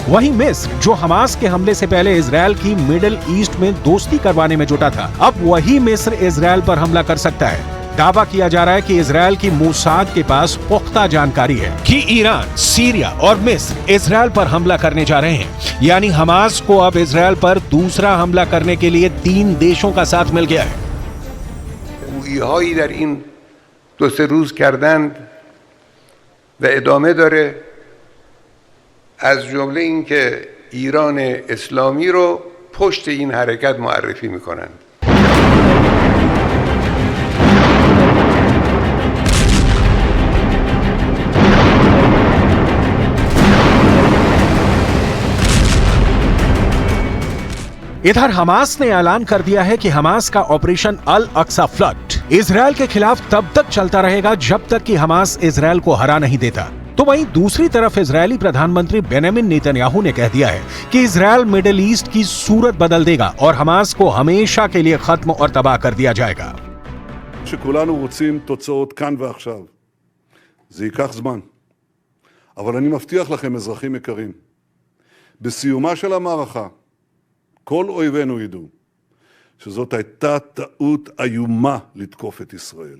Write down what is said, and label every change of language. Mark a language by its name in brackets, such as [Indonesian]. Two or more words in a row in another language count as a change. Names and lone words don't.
[Hindi] वहीं मिस्र, जो हमास के हमले से पहले इजराइल की [English] Middle East [Hindi] में दोस्ती करवाने में जुटा था, अब वही मिस्र इजराइल पर हमला कर सकता है। दावा किया जा रहा है कि इजराइल की मोसाद के पास पुख्ता जानकारी है कि ईरान, सीरिया और मिस्र इजराइल पर हमला करने जा रहे हैं, यानी हमास को अब इजराइल पर दूसरा हमला करने के लिए 3 देशों का साथ मिल गया है। [Persian] گویی‌هایی در این 2-3 روز کردند و ادامه داره، از جمله اینکه ایران اسلامی رو پشت این حرکت معرفی میکنند. [Hindi] इधर हमास ने ऐलान कर दिया है कि हमास का ऑपरेशन अल अक्सा फ्लड इजराइल के खिलाफ तब तक चलता रहेगा जब तक कि हमास इजराइल को हरा नहीं देता। तो वहीं दूसरी तरफ इजरायली प्रधानमंत्री बेंजामिन नेतन्याहू ने कह दिया है कि इजराइल [English] Middle East [Hindi] की सूरत बदल देगा और हमास को हमेशा के लिए खत्म और तबाह कर दिया जाएगा। [Hebrew] שכולנו רוצים תוצאות כאן ועכשיו. זה ייקח זמן. אבל אני מבטיח לכם, אזרחים יקרים, בסיומה של המערכה, כל אויבינו ידעו שזאת הייתה טעות איומה לתקוף את ישראל.